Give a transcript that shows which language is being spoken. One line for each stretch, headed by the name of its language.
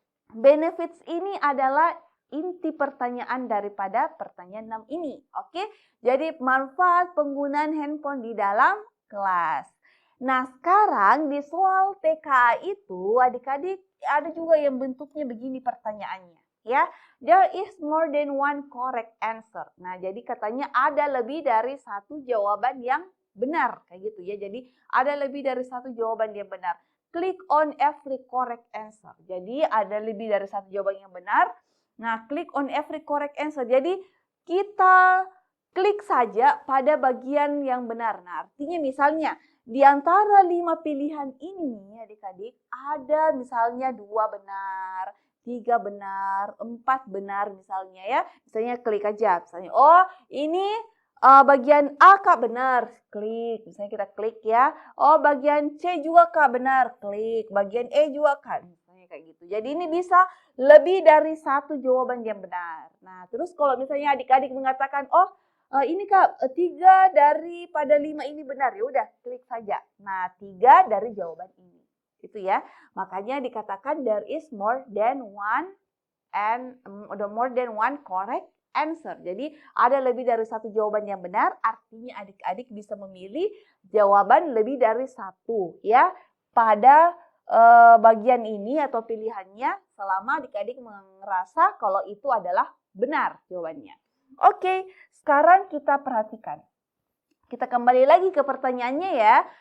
Indonesian: Benefits ini adalah inti pertanyaan daripada pertanyaan 6 ini. Oke, jadi manfaat penggunaan handphone di dalam kelas. Nah, sekarang di soal TKA itu adik-adik ada juga yang bentuknya begini pertanyaannya.
English: Ya, there is more than one correct answer.
Indonesian: Nah, jadi katanya ada lebih dari satu jawaban yang benar. Kayak gitu ya, jadi ada lebih dari satu jawaban yang benar.
English: Click on every correct answer.
Indonesian: Jadi ada lebih dari satu jawaban yang benar.
English: Nah, click on every correct answer.
Indonesian: Jadi kita klik saja pada bagian yang benar. Nah, artinya misalnya di antara 5 pilihan ini adik-adik ada misalnya 2 benar, 3 benar, 4 benar misalnya ya. Misalnya klik aja. Misalnya, oh ini bagian A Kak benar, klik. Misalnya kita klik ya. Oh bagian C juga Kak benar, klik. Bagian E juga Kak. Misalnya kayak gitu. Jadi ini bisa lebih dari satu jawaban yang benar. Nah terus kalau misalnya adik-adik mengatakan, oh ini Kak 3 daripada 5 ini benar. Ya udah klik saja. Nah 3 dari jawaban ini. Itu ya. Makanya dikatakan
English: there is more than one correct answer.
Indonesian: Jadi ada lebih dari satu jawaban yang benar, artinya adik-adik bisa memilih jawaban lebih dari satu ya pada bagian ini atau pilihannya selama adik-adik merasa kalau itu adalah benar jawabannya. Oke, sekarang kita perhatikan. Kita kembali lagi ke pertanyaannya ya.